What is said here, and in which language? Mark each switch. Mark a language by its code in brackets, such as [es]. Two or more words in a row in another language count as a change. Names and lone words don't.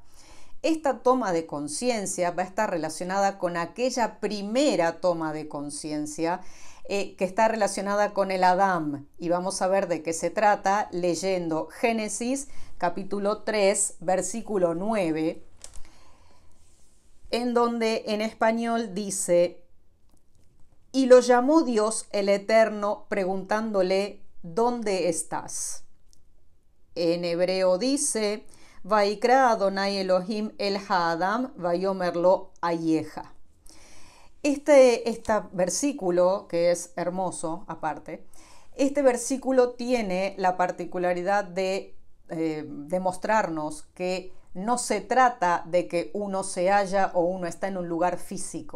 [es] Esta toma de conciencia va a estar relacionada con aquella primera toma de conciencia que está relacionada con el Adam, y vamos a ver de qué se trata leyendo Génesis capítulo 3 versículo 9, en donde en español dice: y lo llamó Dios el Eterno preguntándole: ¿dónde estás? En hebreo dice: [he] ויקרא ה' אלהים אל האדם ויאמר לו איכה. [es] Este versículo, que es hermoso aparte, este versículo tiene la particularidad de demostrarnos que no se trata de que uno se halla o uno está en un lugar físico.